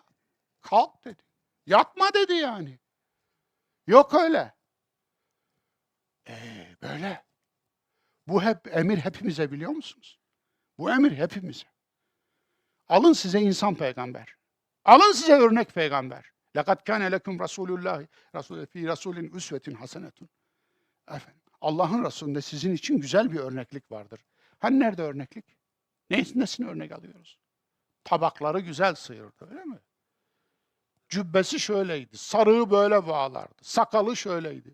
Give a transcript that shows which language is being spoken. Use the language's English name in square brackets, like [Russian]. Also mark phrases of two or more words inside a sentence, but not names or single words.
[Turkish] Kalk dedi. Yatma dedi yani. Yok öyle. Böyle. Bu hep emir hepimize biliyor musunuz? Bu emir hepimize. Alın size insan peygamber. Alın size örnek peygamber. [Arabic] لَقَدْ كَانَ لَكُمْ رَسُولُ اللّٰهِ فِي رَسُولٍ أسوة حسنة. [Turkish] Efendim, Allah'ın Resulü'nde sizin için güzel bir örneklik vardır. Hani nerede örneklik? Nesini örnek alıyoruz? Tabakları güzel sıyırdı, öyle mi? Cübbesi şöyleydi, sarığı böyle bağlardı, sakalı şöyleydi.